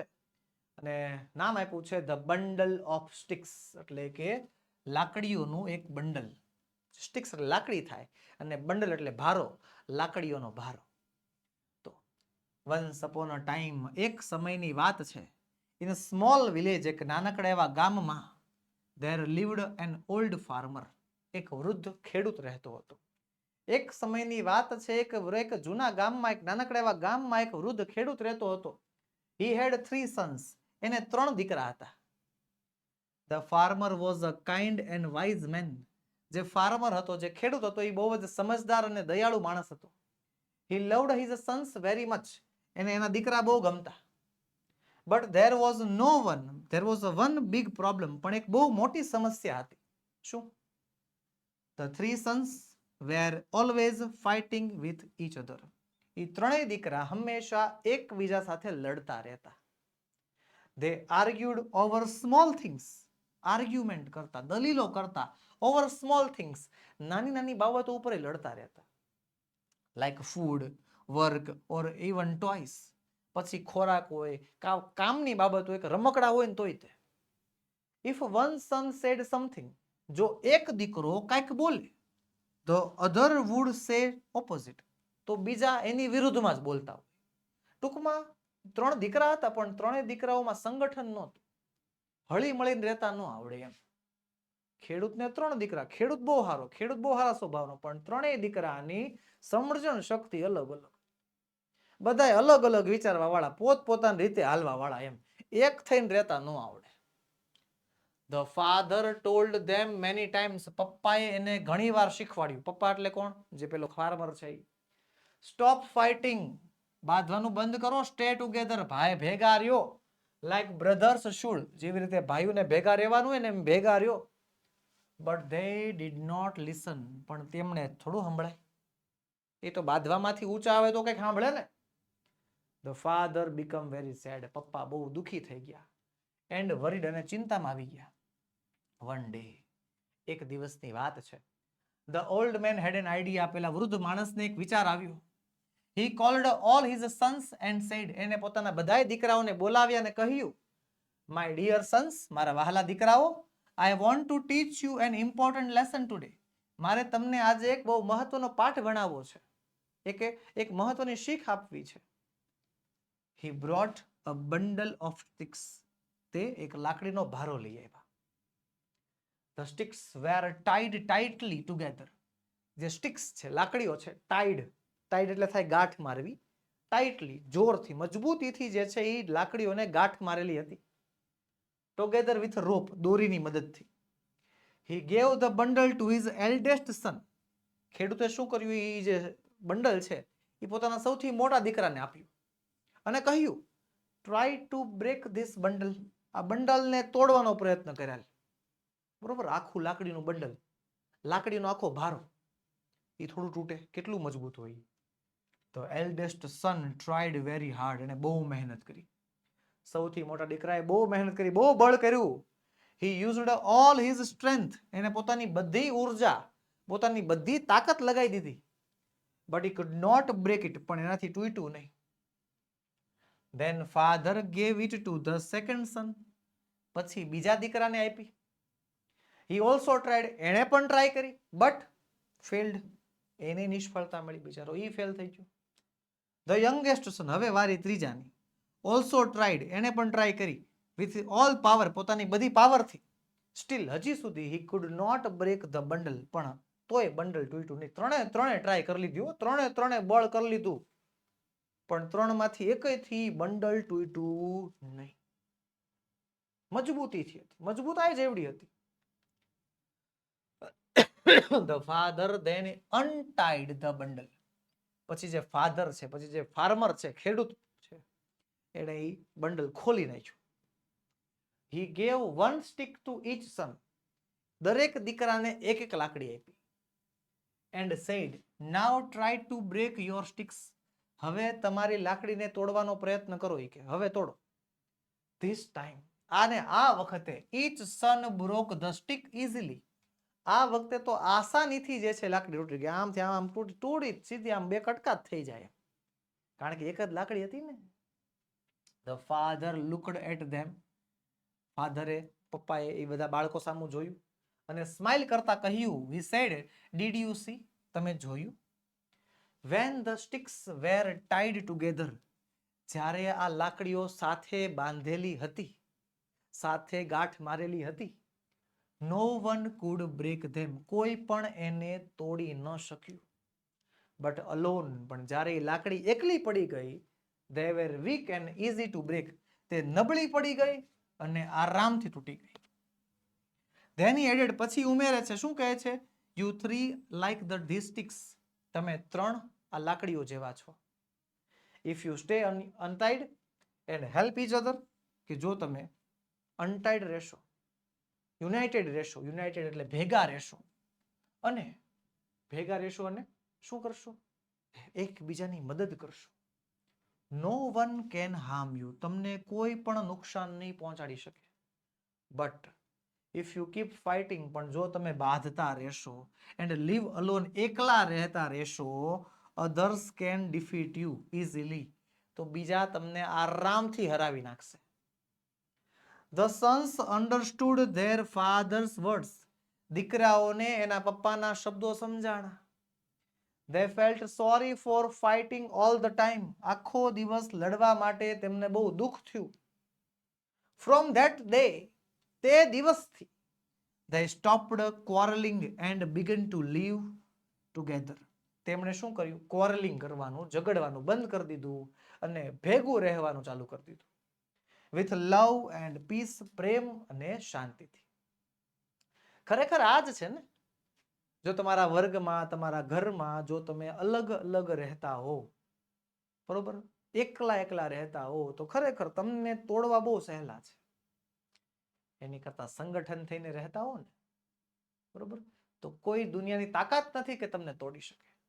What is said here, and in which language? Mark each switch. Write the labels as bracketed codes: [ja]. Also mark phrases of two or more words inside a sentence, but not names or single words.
[gu] અને નામ આપ્યું છે ધ બંડલ ઓફ સ્ટિક્સ, એટલે કે લાકડીઓનું એક બંડલ. સ્ટિક્સ એટલે લાકડી થાય, અને બંડલ એટલે ભારો, લાકડીઓનો ભારો. તો [en] once upon a time, [gu] એક સમયની વાત છે. [en] in a small village, [gu] એક નાનકડા એવા ગામમાં, [en] there lived an old farmer, [gu] એક વૃદ્ધ ખેડૂત રહેતો હતો. એક સમયની વાત છે, એક જૂના ગામમાં, એક નાનકડા એવા ગામમાં એક વૃદ્ધ ખેડૂત રહેતો હતો. [en] he had 3 sons, [gu] એને 3 દીકરા હતા. [en] the farmer was a kind and wise man, [gu] જે ફાર્મર હતો, જે ખેડૂત હતો, એ બહુ જ સમજદાર અને દયાળુ માણસ હતો. [en] he loved his sons very much, [gu] એને એના દીકરા બહુ ગમતા. [en] but there was one big problem, [gu] પણ એક બહુ મોટી સમસ્યા હતી. શું? [en] the 3 sons were always fighting with each other, [gu] એ ત્રણેય દીકરા હંમેશા એકબીજા સાથે લડતા રહેતા. [en] they argued over small things, [gu] આર્ગ્યુમેન્ટ કરતા, દલીલો કરતા, [en] over small things, [gu] નાની નાની બાબતો ઉપર લડતા રહેતા. [en] like food, work or even toys, [gu] પછી ખોરાક હોય, કામની બાબત હોય, કે રમકડા હોય ને તોય તે. [en] if one son said something, [gu] જો એક દીકરો કાંઈક બોલે, [en] the other would say opposite, [gu] તો બીજા એની વિરુદ્ધમાં જ બોલતા હોય. ટૂંકમાં 3 દીકરા હતા, પણ 3 દીકરાઓમાં સંગઠન નહોતું, હળી મળીને રહેતા ન આવડે એમ. ખેડૂતને 3 દીકરા, ખેડૂત બહુ સારા સ્વભાવનો, પણ 3 દીકરાની સમજણ શક્તિ અલગ અલગ, બધાય અલગ અલગ વિચારવા વાળા, પોતપોતાની રીતે હાલવા વાળા, એમ એક થઈને રહેતા ન આવડે. [en] The father told them many times, [gu] પપ્પાએ એને ઘણી વાર શીખવાડ્યું. પપ્પા એટલે કોણ? જે પેલો ફાર્મર છે. [en] stop fighting, [gu] બાંધવાનું બંધ કરો. [en] stay together, [gu] ભાઈ ભેગા રહ્યો. [en] like brothers should, [gu] જેવી રીતે ભાઈઓને ભેગા રહેવાનું હોય ને એમ ભેગા રહ્યો. [en] બટ they did not listen, [gu] પણ તેમણે થોડું સંભળાય. એ તો બાંધવામાંથી ઊંચા આવે તો કંઈક સાંભળે ને. [en] The father became very sad, [gu] પપ્પા બહુ દુખી થઈ ગયા. [en] and worried, [gu] અને ચિંતામાં આવી ગયા. [en] one day, [gu] એક દિવસની વાત છે. [en] The old man had an idea, [gu] પેલા વૃદ્ધ માણસને એક વિચાર આવ્યો. [en] He called all his sons and said, [gu] એને પોતાના બધાય દીકરાઓને બોલાવ્યા અને કહ્યું, [en] my dear sons, [gu] મારા વહાલા દીકરાઓ, [en] I want to teach you an important lesson today. [gu] મારે તમને આજે એક બહુ મહત્વનો પાઠ ભણાવવો છે, એક મહત્વની શીખ આપવી છે. [en] He brought a bundle of sticks, [gu] તે એક લાકડીનો ભારો લઈ આવ્યા. [en] The sticks were tied tightly together, [gu] જે સ્ટિક્સ છે, લાકડીઓ છે, ટાઈડ એટલે થાય ગાંઠ મારવી, ટાઈટલી જોરથી, મજબૂતીથી જે છે એ લાકડીઓને ગાંઠ મારેલી હતી. [en] together with rope, [gu] દોરીની મદદથી. [en] He gave the bundle to his eldest son, [gu] ખેડૂતે શું કર્યું, એ જે બંડલ છે એ પોતાના સૌથી મોટા દીકરાને આપ્યું અને કહ્યું, [en] try to break this bundle, [gu] આ બંડલને તોડવાનો પ્રયત્ન કર્યા. બરોબર, આખું લાકડીનું બંડલ, લાકડીનો આખો ભારો, એ થોડું તૂટે, કેટલું મજબૂત હોય. [en] The eldest son tried very hard, [gu] એને બહુ મહેનત કરી. સૌથી મોટા દીકરાએ બહુ મહેનત કરી, બહુ બળ કર્યું. [en] he used all his strength, [gu] એને પોતાની બધી ઉર્જા, પોતાની બધી તાકાત લગાવી દીધી, [en] but he could not break it, [gu] પણ એનાથી તૂટ્યું નહીં. [en] Then father gave it to the second son, [gu] પછી બીજા દીકરાને આપી. [en] He also tried, [gu] એણે પણ ટ્રાય કરી, [en] but failed, [gu] એને નિષ્ફળતા મળી, બિચારો ઈ ફેલ થઈ ગયો. [en] The youngest son, [gu] હવે વારી ત્રીજાની, [en] also tried, [gu] એને પણ ટ્રાય કરી, [en] with all power, [gu] પોતાની બધી પાવરથી, [en] still [gu] હજી સુધી [en] he could not break the bundle, [gu] પણ તોય બંડલ તૂટ્યું નહીં. ત્રણે ટ્રાય કરી લીધું, ત્રણે બળ કરી લીધું, પણ ત્રણમાંથી એકયથી બંડલ તૂટ્યું નહીં. મજબૂતીથી હતી, મજબૂતાઈ જેવડી હતી. [en] The father then untied the bundle, [gu] પછી જે ફાધર છે, પછી જે ફાર્મર છે, ખેડૂત છે, એણે એ બંડલ ખોલી નાખ્યું. [en] He gave one stick to each son, [gu] દરેક દીકરાને એક એક લાકડી આપી. [en] And said, now try to break your sticks, [gu] હવે તમારી લાકડીને તોડવાનો પ્રયત્ન કરો, કે હવે તોડો. [en] This time, [gu] આને આ વખતે, [en] each son broke the stick easily, [gu] આ વખતે તો આસાનીથી જે છે લાકડી તૂટી ગઈ. આમથી આમ તોડી સીધી આમ બે કટકા થઈ જાય, કારણ કે એક જ લાકડી હતી ને. [en] The father looked at them, [gu] ફાધરે, પપ્પાએ એ બધા બાળકો સામે જોયું અને સ્માઇલ કરતા કહ્યું, [en] he said, did you see, [gu] તમે જોયું? [en] When the sticks were tied together, [gu] જ્યારે આ લાકડીઓ સાથે બાંધેલી હતી, સાથે ગાંઠ મારેલી હતી, [en] no one could break them, [gu] કોઈ પણ એને તોડી ન શક્યું. [en] But alone, [gu] પણ જ્યારે એ લાકડી એકલી પડી ગઈ, [en] they were weak and easy to break, [gu] તે નબળી પડી ગઈ અને આરામથી તૂટી ગઈ. [en] Then he added, [gu] પછી ઉમેરે છે, શું કહે છે? [en] You three like these sticks, [gu] તમે ત્રણ આ લાકડીઓ જેવા છો. [en] If you stay untied and help each other, [gu] કે જો તમે untied રહેશો, યુનાઇટેડ રહેશો, યુનાઇટેડ એટલે ભેગા રહેશો, અને શું કરશો? એકબીજાની મદદ કરશો. [en] no one can harm you, [gu] તમને કોઈ પણ નુકસાન નહીં પહોંચાડી શકે. [en] but if you keep fighting, [gu] પણ જો તમે બાંધતા રહેશો, [en] and leave alone, [gu] એકલા રહેતા રહેશો, [en] others can defeat you easily, [gu] તો બીજા તમને આરામથી હરાવી નાખશે. [en] The sons understood their father's words, [gu] દીકરાઓને એના પપ્પાના શબ્દો સમજાણા. [en] They felt sorry for fighting all the time, [gu] આખો દિવસ લડવા માટે તેમને બહુ દુઃખ થયું. [en] From that day, [gu] તે દિવસથી, [en] they stopped quarreling and began to live together, [gu] તેમણે શું કર્યું? ક્વોરલિંગ કરવાનું, ઝઘડવાનું બંધ કરી દીધું અને ભેગું રહેવાનું ચાલુ કરી દીધું. With love and peace, પ્રેમ અને શાંતિથી. ખરેખર આ જ છે ને, જો તમારા વર્ગમાં, તમારા ઘરમાં જો તમે અલગ અલગ રહેતા હો, બરોબર, એકલા રહેતા હો, તો ખરેખર તમને તોડવા બહુ સહેલા છે. એની કરતા સંગઠન થઈને રહેતા હો ને, બરોબર, તો કોઈ દુનિયાની તાકાત નથી કે તમને તોડી શકે.